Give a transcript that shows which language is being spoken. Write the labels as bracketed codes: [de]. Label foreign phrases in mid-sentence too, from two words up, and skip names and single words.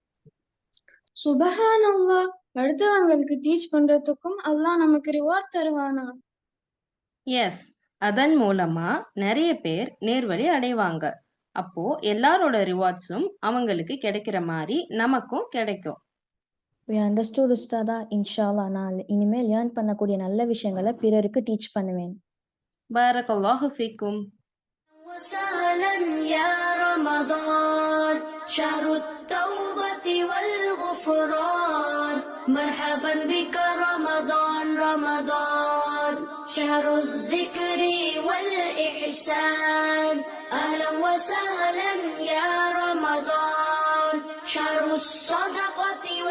[ta] சுபஹானல்லாஹ், அடுத்தவங்களுக்கு டீச் பண்றதுக்கும் அல்லாஹ் நமக்கு ரிவார்ட் தருவானா? எஸ், அதன் மூலமா நிறைய பேர் நேர்வழி அடைவாங்க. அப்போ எல்லாரோட ரிவார்ட்ஸும் அவங்களுக்கு கிடைக்கிற மாதிரி நமக்கும் கிடைக்கும். [en] We understood உஸ்தாதா. [ar] إن شاء الله [ta] நான் இனிமேல் லேர்ன் பண்ணக்கூடிய நல்ல விஷயங்களை பிறருக்கு டீச் பண்ணுவேன். [ar] بارك الله فيكم. وسهلا يا رمضان شهر التوبة والغفران مرحبا بك رمضان رمضان شهر الذكر والإحسان أهلا وسهلا يا رمضان شهر الصدقة